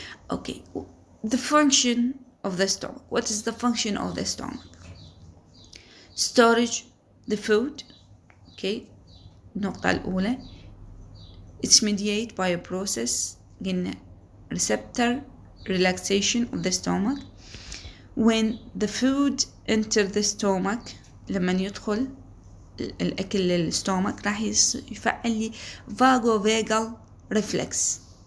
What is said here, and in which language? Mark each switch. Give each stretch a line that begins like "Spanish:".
English: Okay, the function of the stomach. What is the function of the stomach? Storage the food.
Arabic: Okay, النقطة الأولى.
English: It's mediated by a process
Arabic: قلنا
English: receptor relaxation of the stomach. When the food enter the stomach،
Arabic: لما يدخل الأكل للستومك راح يفعل لي vagovagal reflex.